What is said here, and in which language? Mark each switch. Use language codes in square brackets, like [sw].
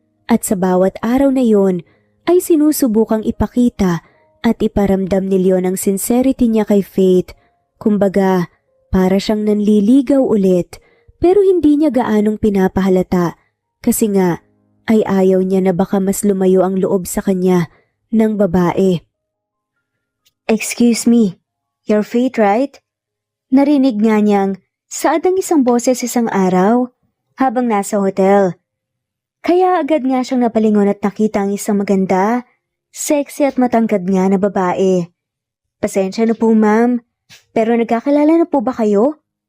[tl] At sa bawat araw na yon ay sinusubukang ipakita at iparamdam ni Leon ang sincerity niya kay Faith. Kumbaga, para siyang nanliligaw ulit pero hindi niya gaanong pinapahalata kasi nga ay ayaw niya na baka mas lumayo ang loob sa kanya ng babae. [en] Excuse me, you're Faith, right? [tl] Narinig nga niyang saad ng isang boses isang araw habang nasa hotel. Kaya agad nga siyang napalingon at nakita ang isang maganda, sexy at matangkad nga na babae. Pasensya na po, ma'am, pero nagkakilala na po ba kayo?